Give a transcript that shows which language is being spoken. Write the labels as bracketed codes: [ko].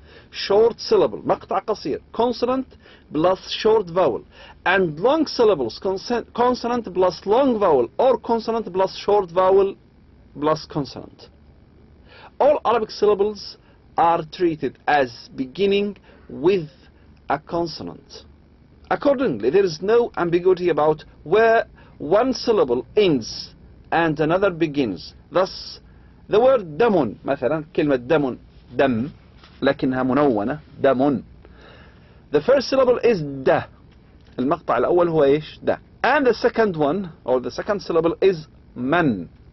[en] Short syllable, [ar] مقطع قصير, [en] consonant plus short vowel, and long syllables, consonant plus long vowel, or consonant plus short vowel plus consonant. All Arabic syllables are treated as beginning with a consonant. Accordingly, there is no ambiguity about where one syllable ends and another begins. Thus, the word [ar] دم مثلا, كلمة دم, دم, لكنها منونة, دم. [en] The first syllable is da. [ar] المقطع الأول هو إيش؟ da. [en] And the second one, or the second syllable, is man.